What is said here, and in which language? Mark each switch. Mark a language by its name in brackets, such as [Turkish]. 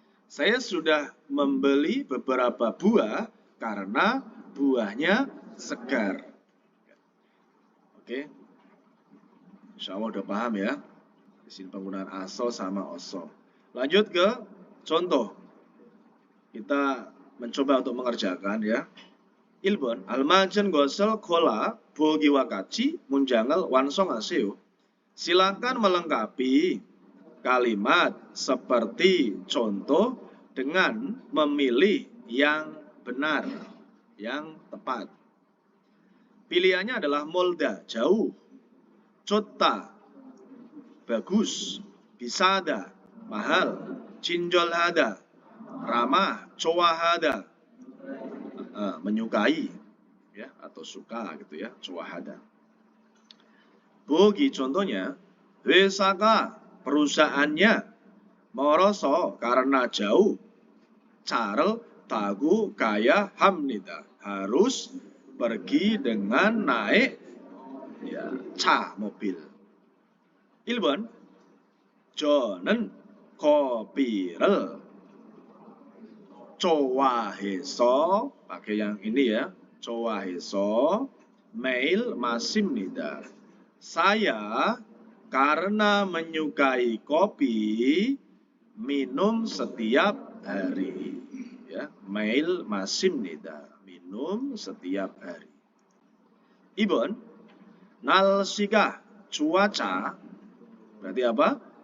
[Indonesian] Saya sudah membeli beberapa buah karena buahnya segar. Oke. Insya Allah udah paham ya. Di sini penggunaan aso sama oso. Lanjut ke contoh. Kita mencoba untuk mengerjakan ya. [Korean] 1번 알맞은 것을 골라 보기와 같이 문장을 완성하세요. [Indonesian] Silakan melengkapi kalimat seperti contoh dengan memilih yang benar, yang tepat. Pilihannya adalah molda, jauh, 좋다, bagus, 비싸다, mahal, 친절하다, ramah, 좋아하다, menyukai ya atau suka gitu ya, 좋아하다. [Korean] 보기 contohnya, 회사가 perusahaannya 멀어서 [Indonesian] karena jauh [Korean] 차를 타고 가야 합니다. [Indonesian] Harus pergi dengan naik ya 차 mobil. [Korean] 1번 저는 커피를 좋아해서 [Indonesian] pakai yang ini ya, [Korean] 좋아해서 매일 마십니다. [Indonesian] Saya karena menyukai kopi minum setiap hari ya, [Korean] 매일 마십니다. [Indonesian] minum setiap hari. 2번 날씨가 cuaca berarti apa?